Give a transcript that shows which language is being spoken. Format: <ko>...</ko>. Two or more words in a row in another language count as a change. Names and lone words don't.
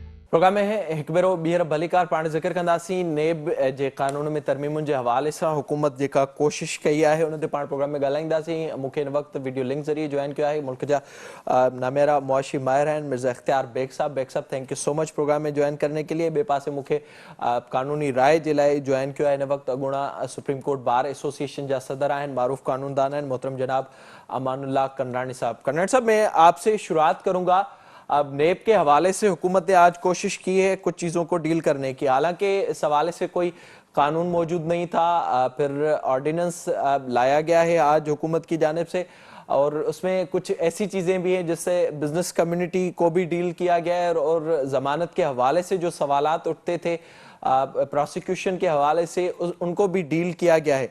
<sd>प्रोग्राम में है हिकु भेरो ॿीहर भलीकार पाण ज़िक्र कंदासीं नेब जे कानून में तरमीमुनि जे हवाले सां हुकूमत जेका कोशिश कई आहे उन ते पाण प्रोग्राम में ॻाल्हाईंदासीं। मूंखे हिन वक़्तु वीडियो लिंक ज़रिए जॉइन कयो आहे मुल्क जा नामेरा मुआशी माहिर आहिनि मिर्ज़ा इख्तियार बेग साहब</sd> <en>thank you so much</en> <ur>پروگرام میں جوائن کرنے کے لیے.</ur> <sd>ॿिए पासे मूंखे कानूनी राय जे लाइ जॉइन कयो आहे हिन वक़्तु अॻूणा सुप्रीम कोर्ट बार एसोसिएशन जा सदर आहिनि मारूफ़ कानूनदान आहिनि मोहतरम जनाब अमानुल्लाह कंडाणी साहब</sd> <ur>میں آپ سے شروعات کروں گا. اب نیب کے حوالے سے حکومت نے آج کوشش کی ہے کچھ چیزوں کو ڈیل کرنے کی، حالانکہ اس حوالے سے کوئی قانون موجود نہیں تھا، پھر آرڈیننس لایا گیا ہے آج حکومت کی جانب سے اور اس میں کچھ ایسی چیزیں بھی ہیں جس سے بزنس کمیونٹی کو بھی ڈیل کیا گیا ہے اور ضمانت کے حوالے سے جو سوالات اٹھتے تھے پراسیکیوشن کے حوالے سے ان کو بھی ڈیل کیا گیا ہے.</ur>